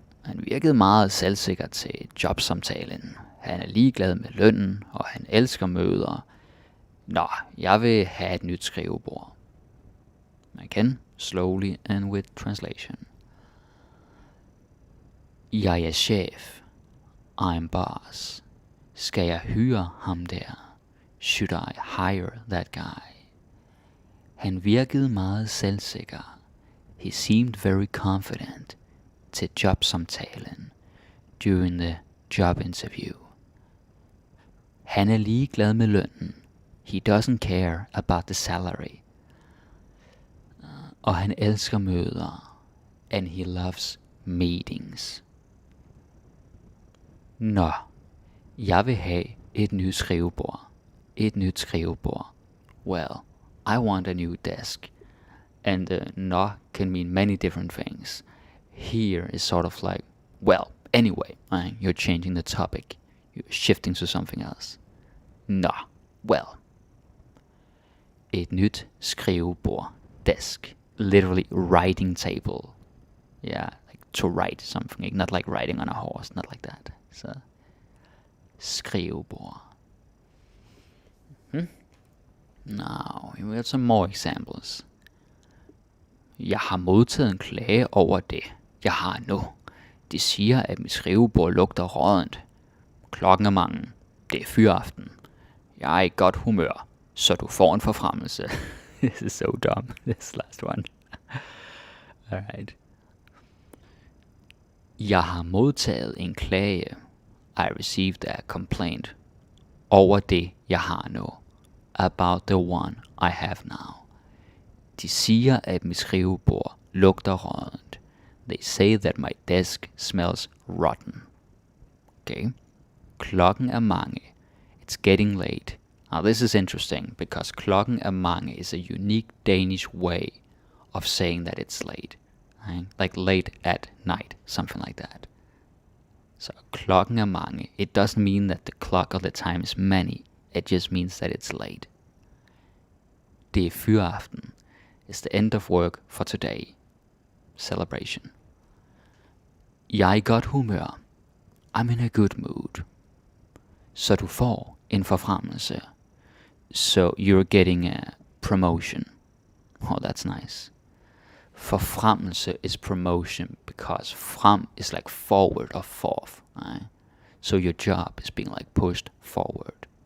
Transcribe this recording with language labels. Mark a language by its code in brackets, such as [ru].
[da] Han virkede meget selvsikker til jobsamtalen. Han er ligeglad med lønnen, og han elsker møder. Nå, jeg vil have et nyt skrivebord. [en] Again, slowly and with translation. [da] Jeg er chef. [en] I'm boss. [da] Skal jeg hyre ham der? [en] Should I hire that guy? [da] Han virkede meget selvsikker. [en] He seemed very confident [da] til jobsamtalen [en] during the job interview. [da] Han er ligeglad med lønnen. [en] He doesn't care about the salary. [da] Og han elsker møder. [en] And he loves meetings. [da] Nå, jeg vil have et nyt skrivebord. Et nyt skrivebord. [en] Well, I want a new desk. And nå can mean many different things. Here is sort of like, well, anyway, you're changing the topic. You're shifting to something else. [da] Nå, [en] well. [da] Et nyt skrivebord. [en] Desk. Literally writing table. Yeah, like to write something. Not like riding on a horse. Not like that. So, skrivebord. Now, we have some more examples. [da] Jeg har modtaget en klage over det, jeg har nu. De siger, at mit skrivebord lugter rådent. Klokken er mange. Det er fyraften. Jeg er i godt humør, så du får en forfremmelse. [en] This is so dumb, this last one. Alright. [da] Jeg har modtaget en klage. [en] I received a complaint. [da] Over det, jeg har nu. [en] About the one I have now. [da] De siger, at mit skrivebord lugter rådent. [en] They say that my desk smells rotten. Okay. [da] Klokken er mange. [en] It's getting late. Now this is interesting because [da] klokken er mange [en] is a unique Danish way of saying that it's late. Right? Like late at night, something like that. So [da] klokken er mange. [en] It doesn't mean that the clock or the time is many. It just means that it's late. [da] Det er fyraften. [en] It's the end of work for today. Celebration. [da] Jeg er i godt humør. [en] I'm in a good mood. [da] Så du får en forfremmelse. [en] So you're getting a promotion. Oh, that's nice. Forfremmelse is promotion because frem is like forward or forth. Right? So your job is being like pushed forward.